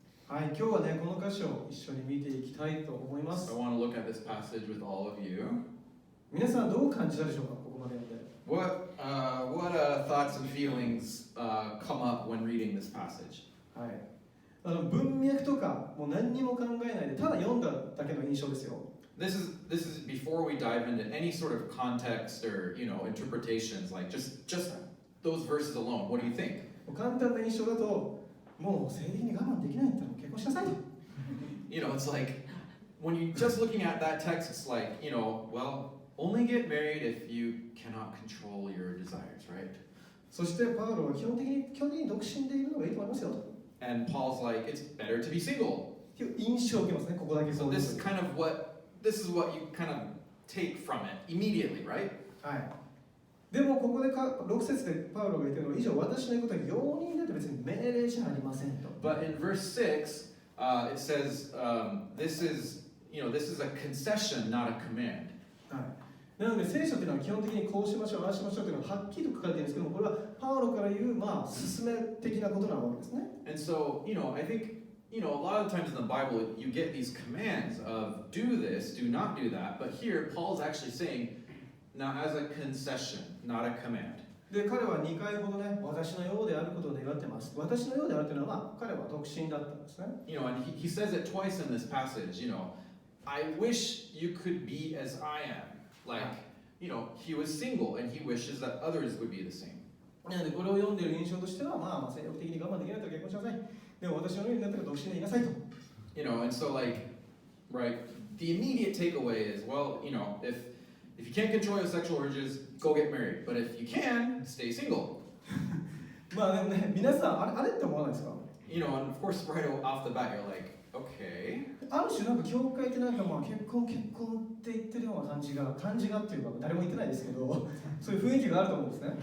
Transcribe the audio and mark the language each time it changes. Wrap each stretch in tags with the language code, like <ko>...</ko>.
<ja>はい、今日はね、この箇所を一緒に見ていきたいと思います。</ja> <en>I want to look at this passage with all of you.</en> <ja>皆さんどう感じたでしょうか、ここまで読んで。</ja> <en>What thoughts and feelings come up when reading this passage?</en> <ja>はい。文脈とかもう何にも考えないで、ただ読んだだけの印象ですよ。</ja> <en>This is before we dive into any sort of context or interpretations, like just those verses alone. What do you think?</en> <ja>簡単な印象だと、もう性的に我慢できないんだったら結婚しなさいと。</ja> <en>It's like when you're just looking at that text, it's like, well, only get married if you cannot control your desires, right?</en> <ja>そしてパウロは基本的に独身でいるのがいいと思いますよと。</ja> <en>And Paul's like, it's better to be single.</en> <ja>っていう印象を受けますね、ここだけ。</ja> <en>So this is what you kind of take from it immediately, right?</en> <ja>はい。でもここで6節でパウロが言っているのは、以上私の言うことは容認だと別に命令じゃありませんと。</ja> <en>But in verse 6, it says, this is a concession, not a command.</en> <ja>はい。なので聖書というのは基本的にこうしましょう、ああしましょうというのははっきりと書かれているんですけども、これはパウロから言う勧め的なことなわけですね。</ja> <en>And so, I think, a lot of times in the Bible, you get these commands of do this, do not do that. But here, Paul's actually saying, now as a concession, not a command.</en> <ja>で、彼は2回ほどね、私のようであることを願ってます。私のようであるというのは、彼は独身だったんですね。</ja> <en>You know, and he says it twice in this passage, you know, I wish you could be as I am. Like, you know, he was single and he wishes that others would be the same.</en> <ja>なので、これを読んでいる印象としては、まあ、精力的に我慢できないと結婚しなさい。でも私のようになったら独身でいなさいと。</ja> <en>You know, and so like, right, the immediate takeaway is, well, you know, if you can't control your sexual urges, go get married. But if you can, stay single.</en> <ja>まあでもね、皆さん、あれって思わないですか？</ja> <en>You know, and of course, right off the bat, you're like, okay.</en> <ja>ある種なんか教会ってなんかまあ結婚って言ってるような感じがっていうか誰も言ってないですけど、そういう雰囲気があると思うんですね。</ja>